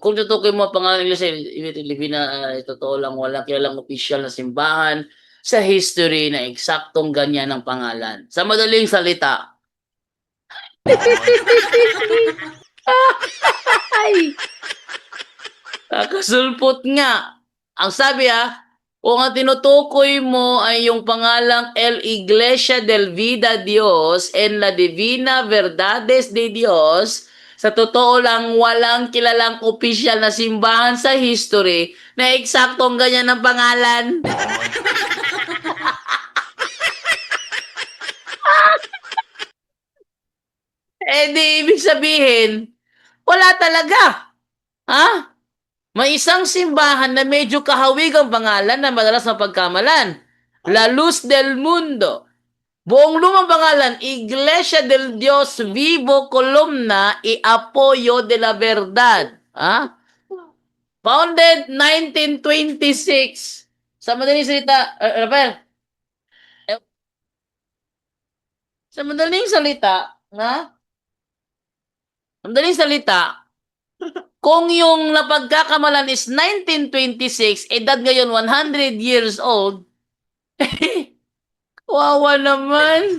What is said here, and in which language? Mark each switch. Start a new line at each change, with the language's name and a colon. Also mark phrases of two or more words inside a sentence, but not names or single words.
Filipino: Kung tutukoy mo ang pangalan nila sa Pilipina, totoo lang, walang kilalang official na simbahan sa history na eksaktong ganyan ang pangalan. Sa madaling salita. Ay! Kakasulpot nga. Ang sabi kung ang tinutukoy mo ay yung pangalang El Iglesia del Vida Dios en la Divina Verdades de Dios, sa totoo lang walang kilalang opisyal na simbahan sa history na eksaktong ganyan ang pangalan. Di ibig sabihin, wala talaga. Ha? May isang simbahan na medyo kahawig ang pangalan na madalas mapagkamalan. La Luz del Mundo. Buong lumang pangalan, Iglesia del Dios Vivo Columna y Apoyo de la Verdad. Founded 1926. Sa madaling salita, Rafael, sa madaling salita, kung yung napagkakamalan is 1926, edad ngayon 100
English: years old,
Filipino: wawa naman.